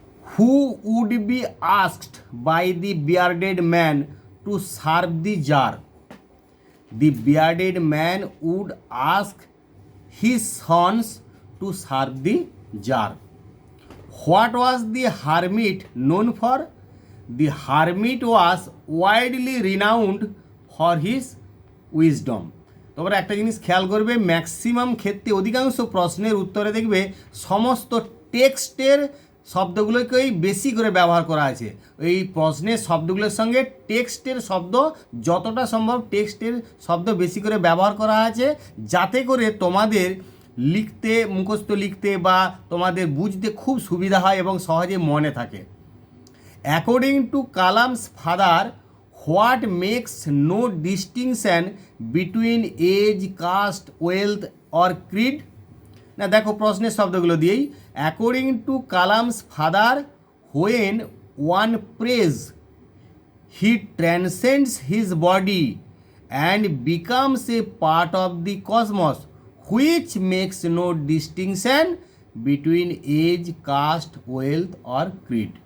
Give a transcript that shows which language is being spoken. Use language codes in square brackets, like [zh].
[en] Who would be asked by the bearded man to serve the tsar? The bearded man would ask his sons to serve the tsar. What was the hermit known for? The hermit was widely renowned for his wisdom. [bn] তোমরা একটা জিনিস খেয়াল করবে, maximum ক্ষেত্রে অধিকাংশ প্রশ্নের উত্তরে দেখবে সমস্ত টেক্সটের শব্দগুলোকেই বেশি করে ব্যবহার করা আছে। এই প্রশ্নের শব্দগুলোর সঙ্গে টেক্সটের শব্দ যতটা সম্ভব টেক্সটের শব্দ বেশি করে ব্যবহার করা আছে, যাতে করে তোমাদের লিখতে, মুখস্থ লিখতে বা তোমাদের বুঝতে খুব সুবিধা হয় এবং সহজে মনে থাকে। [en] According to Kalam's father, what makes no distinction between age, caste, wealth or creed? [bn] না দেখো প্রশ্নের শব্দগুলো দিয়েই, [en] According to Kalam's father, when one prays, he transcends his body and becomes a part of the cosmos, which makes no distinction between age, caste, wealth or creed.